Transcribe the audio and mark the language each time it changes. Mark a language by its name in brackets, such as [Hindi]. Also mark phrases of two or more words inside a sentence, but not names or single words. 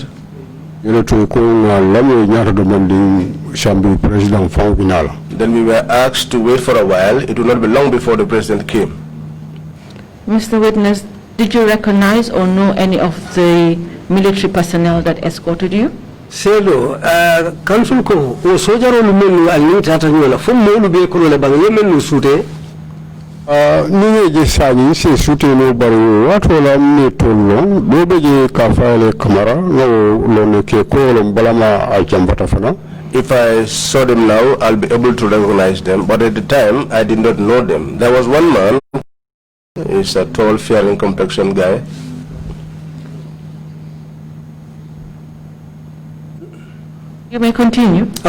[English] Then we were asked to wait for a while. It would not be long before the president came. Mr. Witness, did you recognize or know any of the military personnel that escorted you? [Mandingo] Selo, council ko o sojaro lu menu alni tata nyola fo mo lu be ko le bang yemen sute ni je sani se sute no bari wato la mi tollo do be je ka faale kamara no lo ne ke ko lo balama a jambata fana. [English] If I saw them now, I'll be able to recognize them, but at the time I did not know them. There was one man, he's a tall, fair-in complexion guy. You may continue.